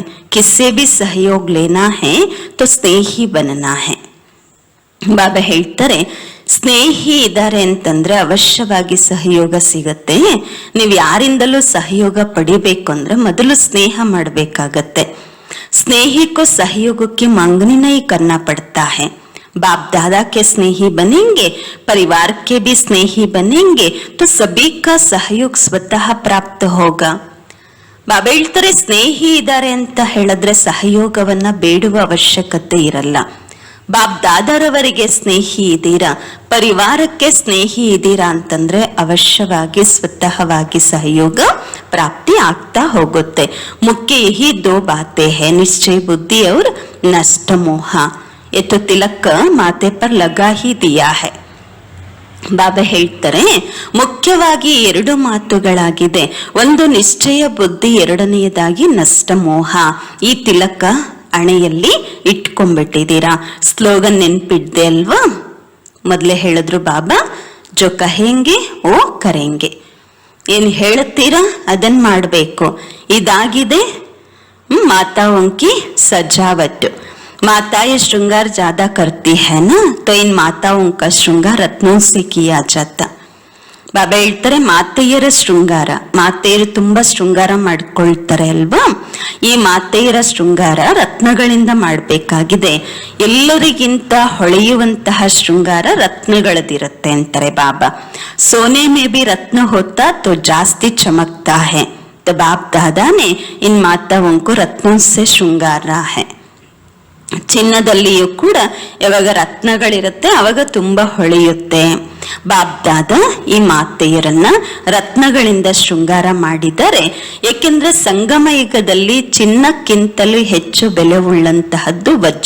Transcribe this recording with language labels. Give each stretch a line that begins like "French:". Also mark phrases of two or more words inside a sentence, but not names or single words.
Hindi: किससे भी सहयोग लेना है तो स्नेही बनना है.
Kannada: ಬಾಬಾ ಹೇಳ್ತಾರೆ ಸ್ನೇಹಿ ಇದ್ದಾರೆ ಅಂತಂದ್ರೆ ಅವಶ್ಯವಾಗಿ ಸಹಯೋಗ ಸಿಗತ್ತೆ. ನೀವು ಯಾರಿಂದಲೂ ಸಹಯೋಗ ಪಡಿಬೇಕು ಅಂದ್ರೆ ಮೊದಲು ಸ್ನೇಹ ಮಾಡಬೇಕಾಗತ್ತೆ.
Hindi: स्नेही को सहयोग की मांगनी नहीं करना पड़ता है. बाप दादा के स्नेही बनेंगे, परिवार के भी स्नेही बनेंगे तो सभी का सहयोग स्वतः प्राप्त होगा.
Kannada: ಬಾಬಾ ಹೇಳ್ತಾರೆ ಸ್ನೇಹಿ ಇದ್ದಾರೆ ಅಂತ ಹೇಳಿದ್ರೆ ಸಹಯೋಗವನ್ನ ಬೇಡುವ ಅವಶ್ಯಕತೆ ಇರಲ್ಲ. ಬಾಪ್ ದಾದಾರವರಿಗೆ ಸ್ನೇಹಿ ಇದ್ದೀರಾ, ಪರಿವಾರಕ್ಕೆ ಸ್ನೇಹಿ ಇದ್ದೀರಾ ಅಂತಂದ್ರೆ ಅವಶ್ಯವಾಗಿ ಸ್ವತಃವಾಗಿ ಸಹಯೋಗ ಪ್ರಾಪ್ತಿ ಆಗ್ತಾ ಹೋಗುತ್ತೆ.
Hindi: मुख्य यही दो बातें हैं, निश्चय बुद्धि और नष्ट मोह. ये तो तिलक माथे पर लगा ही दिया है.
Kannada: ಬಾಬಾ ಹೇಳ್ತಾರೆ, ಮುಖ್ಯವಾಗಿ 2 ಮಾತುಗಳಾಗಿದೆ. ಒಂದು ನಿಶ್ಚಯ ಬುದ್ಧಿ, ಎರಡನೆಯದಾಗಿ ನಷ್ಟ ಮೋಹ. ಈ ತಿಲಕ ಹಣೆಯಲ್ಲಿ ಇಟ್ಕೊಂಡ್ಬಿಟ್ಟಿದ್ದೀರಾ. ಸ್ಲೋಗನ್ ನೆನ್ಪಿದ್ದೆ ಅಲ್ವಾ? ಮೊದಲೇ ಹೇಳಿದ್ರು ಬಾಬಾ,
Hindi: जो कहेंगे वो करेंगे.
Kannada: ಏನು ಹೇಳುತ್ತೀರಾ ಅದನ್ನ ಮಾಡಬೇಕು. ಇದಾಗಿದೆ
Hindi: माता उनकी सजावट. माता ये श्रृंगार ज्यादा करती है ना, तो इन माताओं का श्रृंगार रत्नों से किया जाता.
Kannada: ಬಾಬಾ ಹೇಳ್ತಾರೆ, ಮಾತೆಯರ ಶೃಂಗಾರ, ಮಾತೆಯರು ತುಂಬಾ ಶೃಂಗಾರ ಮಾಡ್ಕೊಳ್ತಾರೆ ಅಲ್ವಾ, ಈ ಮಾತೆಯರ ಶೃಂಗಾರ ರತ್ನಗಳಿಂದ ಮಾಡಬೇಕಾಗಿದೆ. ಎಲ್ಲರಿಗಿಂತ ಹೊಳೆಯುವಂತಹ ಶೃಂಗಾರ ರತ್ನಗಳದಿರುತ್ತೆ ಅಂತಾರೆ ಬಾಬಾ.
Hindi: सोने में भी रत्न होता तो जास्ती चमकता है. तो बाप दादा ने इन माताओं को रत्नों से श्रृंगारा है.
Kannada: ಚಿನ್ನದಲ್ಲಿಯೂ ಕೂಡ ಯಾವಾಗ ರತ್ನಗಳಿರುತ್ತೆ ಅವಾಗ ತುಂಬಾ ಹೊಳೆಯುತ್ತೆ. ಬಾಬ್ದಾದ ಈ ಮಾತೆಯರನ್ನ ರತ್ನಗಳಿಂದ ಶೃಂಗಾರ ಮಾಡಿದ್ದಾರೆ. ಏಕೆಂದ್ರೆ ಸಂಗಮ ಯುಗದಲ್ಲಿ ಚಿನ್ನಕ್ಕಿಂತಲೂ ಹೆಚ್ಚು ಬೆಲೆ ಉಳ್ಳಂತಹದ್ದು ವಜ್ರ.